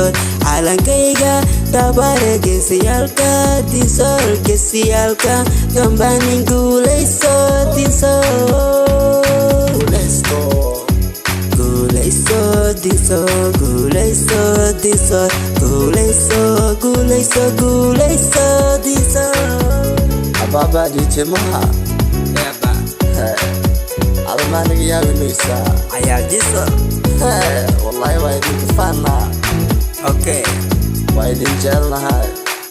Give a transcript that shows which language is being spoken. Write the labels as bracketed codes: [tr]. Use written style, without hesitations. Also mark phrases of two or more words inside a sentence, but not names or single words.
[so] calankayga dabare deegaankayga diso hargeysiyaalka gambanin guuleyso diso. Guuleyso diso. Ababa dijimaha almaaniga yaabinaysaa ayaa diso. wallahi waa idin faanaa Okay waa idin jecelnahay.